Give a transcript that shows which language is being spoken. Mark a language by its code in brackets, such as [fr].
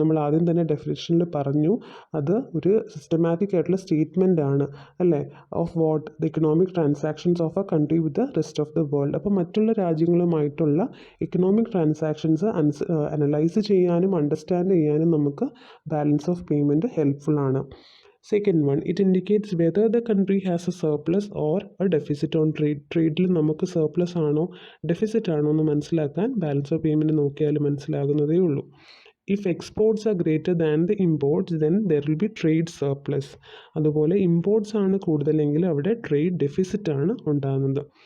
[ml] നമ്മൾ ആദ്യം തന്നെ ഡെഫിനിഷനിൽ പറഞ്ഞു, അത് ഒരു സിസ്റ്റമാറ്റിക് ആയിട്ടുള്ള സ്റ്റേറ്റ്മെൻ്റ് ആണ്, അല്ലേ? [en] Of what? The economic transactions of a country with the rest of the world. [ml] അപ്പോൾ മറ്റുള്ള രാജ്യങ്ങളുമായിട്ടുള്ള ഇക്കണോമിക് ട്രാൻസാക്ഷൻസ് അനലൈസ് ചെയ്യാനും അണ്ടർസ്റ്റാൻഡ് ചെയ്യാനും നമുക്ക് ബാലൻസ് ഓഫ് പേയ്മെൻറ്റ് ഹെൽപ്ഫുൾ ആണ്. [en] Second one, it indicates whether the country has a surplus or a deficit on trade. [ml] ട്രേഡിൽ നമുക്ക് surplus ആണോ deficit ആണോ എന്ന് മനസ്സിലാക്കാൻ ബാലൻസ് ഓഫ് പേയ്മെൻറ്റ് നോക്കിയാൽ മനസ്സിലാകുന്നതേ ഉള്ളൂ. [en] If exports are greater than the imports then there will be trade surplus. [ml] അതുപോലെ imports ആണ് കൂടുതലെങ്കിൽ അവിടെ ട്രേഡ് ഡെഫിസിറ്റ് ആണ് ഉണ്ടാകുന്നത്.